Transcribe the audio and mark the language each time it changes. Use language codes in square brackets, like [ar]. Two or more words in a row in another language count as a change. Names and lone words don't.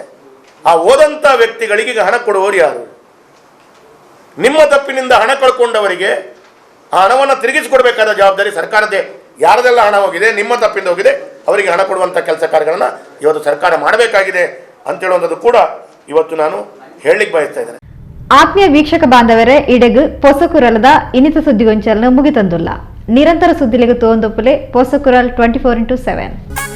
[kn] ಆ ಹೋದಂಥ ವ್ಯಕ್ತಿಗಳಿಗೆ ಈಗ ಹಣ ಕೊಡುವವರು ಯಾರು? ನಿಮ್ಮ ತಪ್ಪಿನಿಂದ ಹಣ ಕಳ್ಕೊಂಡವರಿಗೆ ಆ ಹಣವನ್ನು ತಿರುಗಿಸಿಕೊಡ್ಬೇಕಾದ ಜವಾಬ್ದಾರಿ ಸರ್ಕಾರದ್ದೇ. ಯಾರದೆಲ್ಲ ಹಣ ಹೋಗಿದೆ, ನಿಮ್ಮ ತಪ್ಪಿಂದ ಹೋಗಿದೆ, ಅವರಿಗೆ ಹಣ ಕೊಡುವಂಥ ಕೆಲಸ ಕಾರ್ಯಗಳನ್ನು ಇವತ್ತು ಸರ್ಕಾರ ಮಾಡಬೇಕಾಗಿದೆ ಅಂತೇಳುವಂಥದ್ದು ಕೂಡ ಇವತ್ತು ನಾನು ಹೇಳಲಿಕ್ಕೆ ಬಯಸ್ತಾ ಇದ್ದೇನೆ. [tcy] ಆತ್ಮೀಯ ವೀಕ್ಷಕ ಬಾಂಧವರೇ, ಇಡೆಗು ಪೊಸಕುರಲದ ಇನಿತ ಸುದ್ದಿಗೊಂಚಲನ್ನು ಮುಗಿತಂದುಲ್ಲ. ನಿರಂತರ ಸುದ್ದಿಲೆಗೆ ತೋಂದೊಪ್ಪಲೆ ಪೊಸಕುರಲ್ 24x7.